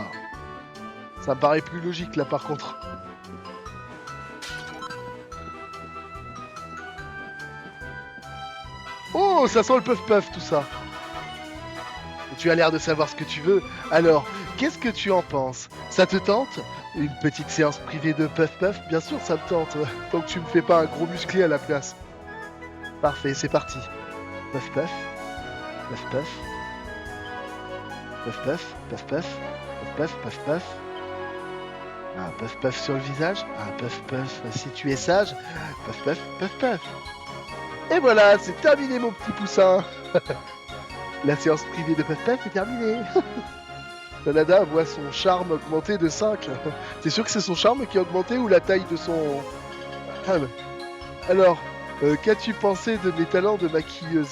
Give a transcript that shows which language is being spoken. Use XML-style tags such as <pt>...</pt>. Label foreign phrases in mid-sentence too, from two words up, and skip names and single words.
<fr>Ça me paraît plus logique là par contre. Oh, ça sent le puff-puff tout ça. Tu as l'air de savoir ce que tu veux. Alors, qu'est-ce que tu en penses? Ça te tente? Une petite séance privée de puff-puff? Bien sûr, ça me tente. Tant que tu me fais pas un gros musclé à la place. Parfait, c'est parti. Puff-puff. Puff-puff. Puff-puff. Puff-puff. Puff-puff. Puff-puff. Un puff-puff sur le visage. Un puff-puff si tu es sage. Puff-puff. Puff-puff. Et voilà, c'est terminé mon petit poussin. La séance privée de puff-puff est terminée. Tanada voit son charme augmenter de 5. T'es sûr que c'est son charme qui a augmenté ou la taille de son... Alors, qu'as-tu pensé de mes talents de maquilleuse?</fr>